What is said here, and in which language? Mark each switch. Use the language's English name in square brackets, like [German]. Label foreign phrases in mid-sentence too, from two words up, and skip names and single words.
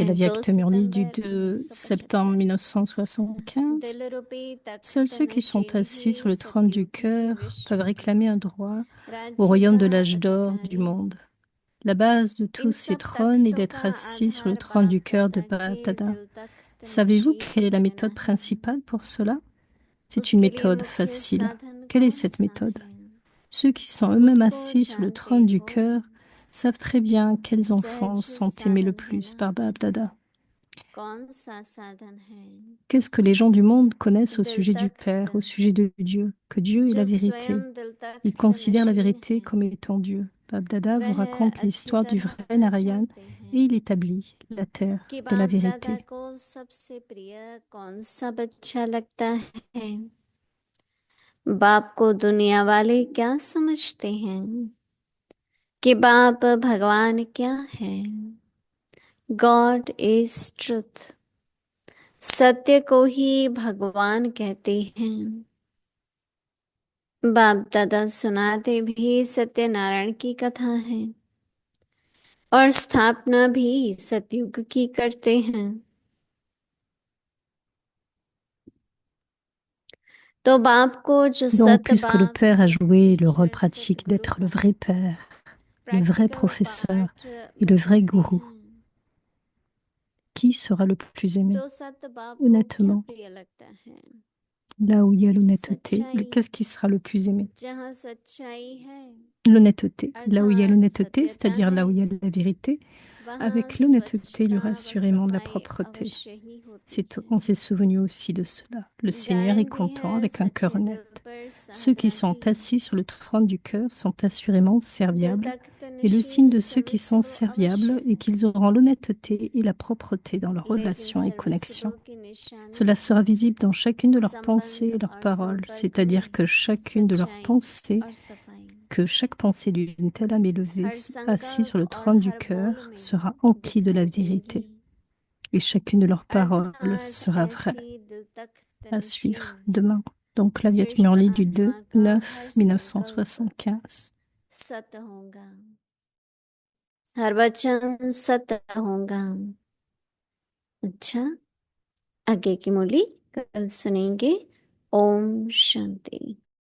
[Hindi] है [French] la 2 Vyakta Murli du सितंबर 2 septembre 1975 1975. [Hindi] दिल रूपी [French] Seuls [Hindi] तख्त [French] ceux qui sont [Hindi] नशीन [French] assis sur le trône du [Hindi] सतयुगी [French] cœur peuvent [Hindi] विश्व [French] réclamer un droit au [Hindi] राज्य [French] royaume [Hindi] का [French] de l'âge d'or du [Hindi] अधिकारी [French] monde. La base de [Hindi] इन [French] tous ces [Hindi] सब [French] trônes est [Hindi] तख्तों [French] d'être [Hindi] का [French] assis sur le [Hindi] आधार [French] trône du [Hindi] बाप [French] cœur de [Hindi] दादा के [French] Bhatada. [Hindi] दिल तख्त [French] Savez-vous [Hindi] नशीन [French] quelle est la [Hindi] बनना [French] méthode [Hindi] है [French] principale pour cela? C'est une [Hindi] उसके लिए [French] méthode [Hindi] मुख्य [French] facile. [Hindi] साधन [French] Quelle est [Hindi] कौन [French] cette [Hindi] सा [French] méthode? [Hindi] है [French] Ceux qui sont eux-mêmes [Hindi] उसको [French] assis sur le [Hindi] जानते [French] trône du [Hindi] हो [French] cœur savent très bien quels enfants [Hindi] सहज [French] sont aimés le [Hindi] साधन है [French] plus [Hindi] ना [French] par Bhatada. [Hindi] कौन सा साधन है [French] Qu'est-ce que les gens du monde connaissent au [Hindi] दिल [French] sujet du [Hindi] तख्त [French] Père, au sujet de Dieu? Que Dieu est [Hindi] जो [French] la vérité. [Hindi] स्वयं दिल [French] Ils [Hindi] तख्त [French] considèrent la [Hindi] नशीन [French] vérité [Hindi] है [French] comme étant Dieu. Babdada vous [Hindi] वह [French] raconte [Hindi] अच्छी [French] l'histoire du vrai [Hindi] तरह [French] Narayan [Hindi] जानते [French] et [Hindi] हैं [French] il établit la terre [Hindi] कि [French] de la [Hindi] बाप दादा [French] vérité. [Hindi] को सबसे प्रिय कौन सा बच्चा लगता है बाप को दुनिया वाले क्या समझते हैं कि बाप भगवान क्या है [English] God is truth [Hindi] सत्य को ही भगवान कहते हैं बाप दादा सुनाते भी सत्यनारायण की कथा है और स्थापना भी सतयुग की करते हैं तो बाप को जो [French] Donc, [Hindi] सत [French] puisque le [Hindi] बाप [French] Père a joué le rôle [Hindi] टीचर [French] pratique [Hindi] सतगुरु [French] d'être le [Hindi] का [French] vrai Père, le vrai [Hindi] प्रैक्टिकल [French] professeur [Hindi] पार्ट [French] et le vrai [Hindi] बताते [French] gourou, [Hindi] हैं, [French] qui sera le plus aimé? [Hindi] तो सत बाप को क्या [French] Honnêtement, [Hindi] प्रिय लगता है? [French] là où il y a l'honnêteté, [Hindi] सच्चाई, [French] qu'est-ce qui sera le plus aimé? [Hindi] जहाँ सच्चाई है [French] L'honnêteté. Là où il y a [Hindi] अर्थात [French] l'honnêteté, [Hindi] सत्यता [French] c'est-à-dire là [Hindi] है, [French] où il y a la vérité, [Hindi] वहाँ [French] avec l'honnêteté, il y [Hindi] स्वच्छता [French] aura [Hindi] व [French] assurément de la [Hindi] सफाई [French] propreté. [Hindi] अवश्य ही होती है। [French] On s'est souvenu aussi de cela. Le Seigneur est [Hindi] गायन भी [French] content [Hindi] है [French] avec un cœur [Hindi] सच्चे दिल [French] honnête. [Hindi] पर [French] Ceux qui [Hindi] साहब [French] sont [Hindi] राजी, [French] assis sur le trône du cœur sont assurément [Hindi] दिल [French] serviables. [Hindi] तख्त [French] Et le signe [Hindi] नशीब [French] de ceux qui sont [Hindi] सर्विसिबल [French] serviables [Hindi] अवश्य [French] est [Hindi] है, [French] qu'ils auront l'honnêteté et la propreté dans leurs [Hindi] लेकिन [French] relations et [Hindi] सर्विसिबल [French] connexions. [Hindi] की निशानी [French] Cela sera visible dans chacune de leurs pensées [Hindi] संबंध [French] et leurs [Hindi] और [French] paroles, [Hindi] संपर्क [French] c'est-à-dire que [Hindi] में [French] chacune de leurs [Hindi] सच्चाई [French] pensées, [Hindi] और सफाई, [French] que chaque pensée d'une telle âme élevée, [Hindi] हर [French] assise sur [Hindi] संकल्प [French] le [Hindi] और [French] trône du [Hindi] हर बोल [French] cœur, [Hindi] में [French] sera emplie de la [Hindi] दिखाई [French] vérité. [Hindi] देंगी। [French] Et chacune de leurs paroles [Hindi] अर्थात [French] sera vraie [Hindi] ऐसी दिल तख्त [French] à [Hindi] नशीन [French] suivre demain. Donc la Viet [Hindi] श्रेष्ठ [French] Murli du [Hindi] आत्मा 2 का 9 हर संकल्प 1975. सत होगा, हर वचन सत होगा। अच्छा, आगे की मूली कल सुनेंगे। ओम शांति।